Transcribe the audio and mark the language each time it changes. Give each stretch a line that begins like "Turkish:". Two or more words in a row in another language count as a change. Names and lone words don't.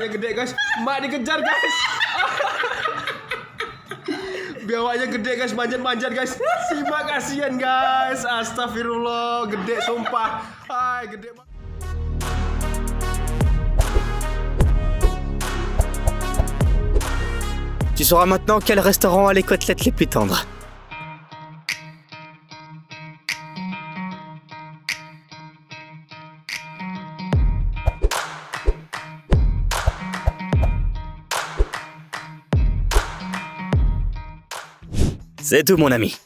Indonesian: Biawanya gede guys, manjat-manjat guys. Simak kasihan guys. Astagfirullah, gede sumpah. Hai, gede.
French: Tu sauras maintenant quel restaurant a les côtelettes les plus tendres. C'est tout mon ami.